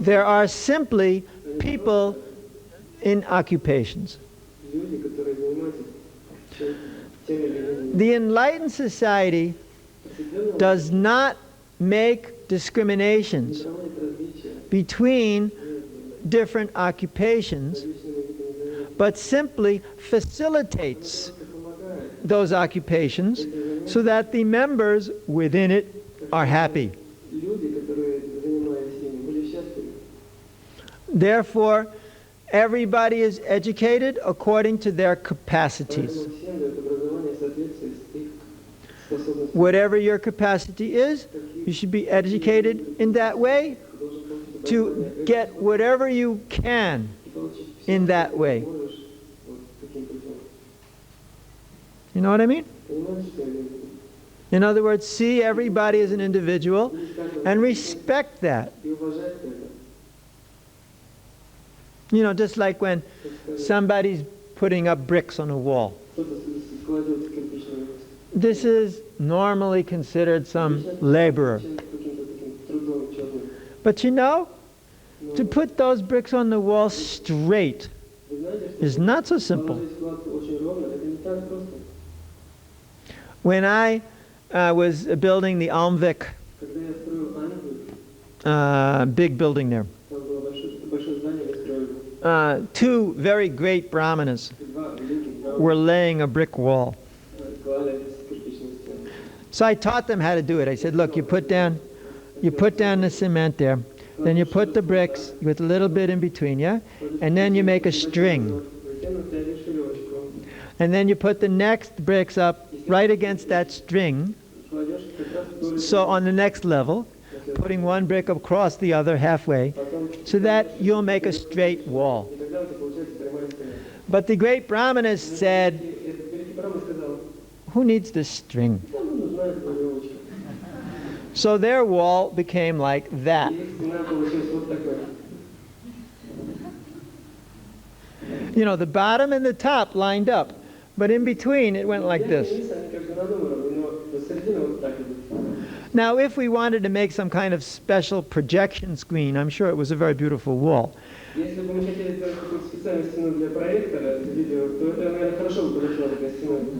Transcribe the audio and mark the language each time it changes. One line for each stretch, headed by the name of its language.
English: There are simply people in occupations.
Russian: Люди, которые занимаются теми или иными.
English: The enlightened society
Russian: Просветленные
English: does not make
Russian: не
English: discriminations
Russian: проводят различия
English: between
Russian: между
English: different occupations,
Russian: различными видами занятий.
English: but simply facilitates
Russian: Просто помогает.
English: those occupations so that the members within it are happy.
Russian: Люди, которые занимались ими, были счастливы.
English: Therefore, everybody is educated according to their capacities.
Russian: Поэтому всем дают образование в соответствии с их способностями.
English: Whatever your capacity is, you should be educated in that way
Russian: Ты должен получить
English: to
Russian: образование,
English: get whatever you can
Russian: и получить всё,
English: in
Russian: что
English: that
Russian: ты
English: way.
Russian: можешь вот таким путем.
English: You know what I mean?
Russian: Понимаешь, что я имею в виду?
English: In other words, see everybody as an individual
Russian: Видеть каждого
English: and
Russian: человека
English: respect that.
Russian: и уважать это.
English: You know, just like when
Russian: Так сказать,
English: somebody's putting up bricks on a wall.
Russian: кто-то складывает кирпичный мост.
English: This is normally considered some
Russian: Обычно
English: laborer.
Russian: это каким-то таким трудом черным.
English: But you know,
Russian: Но
English: to put those bricks on the wall straight
Russian: вы знаете,
English: is
Russian: что
English: not so simple.
Russian: положить кладку очень ровно, это не так просто.
English: When I was building the Almvik
Russian: Когда я строил Англию,
English: big building there,
Russian: там было большое здание, мы строили.
English: two very great brahmanas
Russian: И два великих брамы
English: were laying a brick wall.
Russian: клали кирпичную стену.
English: So I taught them how to do it. I said, look, you put down the cement there, then you put the bricks with a little bit in between, yeah? And then you make a string.
Russian: Затем натянешь веревочку,
English: And then you put the next bricks up right against that string.
Russian: кладешь как раз вдоль,
English: So on the next level, putting one brick across the other halfway,
Russian: потом,
English: so that you'll make a straight wall.
Russian: и тогда у тебя получается прямая стена.
English: But the great brahmanas said,
Russian: И этот великий брахма сказал,
English: who needs this string?
Russian: нам нужна эта веревочка.
English: So their wall became like that.
Russian: И их стена получилась вот такая.
English: You know, the bottom and the top lined up, but in between it went like
Russian: Верх и
English: this.
Russian: низ, они как бы на одном уровне, но посередине
English: Now, if we wanted to make some kind of special projection screen, I'm sure it was a very beautiful wall.
Russian: Если бы мы хотели сделать какую-то специальную стену для проектора, видео, то это, наверное, хорошо бы подошло такая стена.